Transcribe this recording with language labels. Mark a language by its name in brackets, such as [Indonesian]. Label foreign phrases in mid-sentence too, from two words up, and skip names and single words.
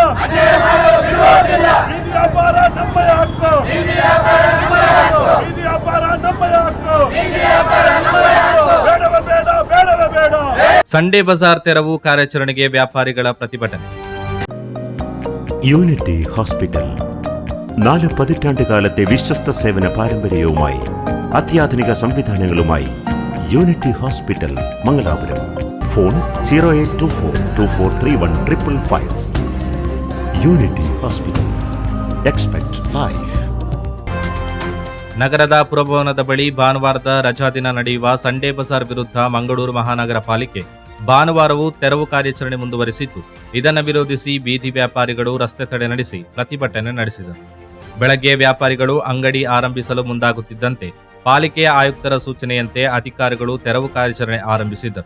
[Kannada] ಬೀದಿ ವ್ಯಾಪಾರ ನಮ್ಮಯ ಹಕ್ಕು. ಬೀದಿ ವ್ಯಾಪಾರ ನಮ್ಮಯ ಹಕ್ಕು. ಬೇಡವೇ ಬೇಡ, ಬೇಡವೇ ಬೇಡ. ಸಂಡೇ ಬಜಾರ್ ತೆರವು ಕಾರ್ಯಾಚರಣೆಗೆ ವ್ಯಾಪಾರಿಗಳ പ്രതിഭಟನೆ. [Malayalam] യൂണിറ്റി ഹോസ്പിറ്റൽ 4 പതിറ്റാണ്ടുകാലത്തെ വിശ്വസ്ത സേവന പാരമ്പര്യവുമായി അത്യാധുനിക സംവിധാനങ്ങളുമായി യൂണിറ്റി ഹോസ്പിറ്റൽ മംഗലാപുരം. ഫോൺ 0824243155. യൂണിറ്റി ഹോസ്പിറ്റൽ. [English] expect life. [Kannada] ನಗರದ ಪುರಭವನದ ಬಳಿ ಭಾನುವಾರದ ರಜಾ ದಿನ ನಡೆಯುವ ಸಂಡೇ ಬಜಾರ್ ವಿರುದ್ಧ ಮಂಗಳೂರು ಮಹಾನಗರ ಪಾಲಿಕೆ ಭಾನುವಾರವೂ ತೆರವು ಕಾರ್ಯಾಚರಣೆ ಮುಂದುವರೆಸಿದ್ದು, ಇದನ್ನು ವಿರೋಧಿಸಿ ಬೀದಿ ವ್ಯಾಪಾರಿಗಳು ರಸ್ತೆ ತಡೆ ನಡೆಸಿ ಪ್ರತಿಭಟನೆ ನಡೆಸಿದರು. ಬೆಳಗ್ಗೆ ವ್ಯಾಪಾರಿಗಳು ಅಂಗಡಿ ಆರಂಭಿಸಲು ಮುಂದಾಗುತ್ತಿದ್ದಂತೆ ಪಾಲಿಕೆಯ ಆಯುಕ್ತರ ಸೂಚನೆಯಂತೆ ಅಧಿಕಾರಿಗಳು ತೆರವು ಕಾರ್ಯಾಚರಣೆ ಆರಂಭಿಸಿದ್ದರು.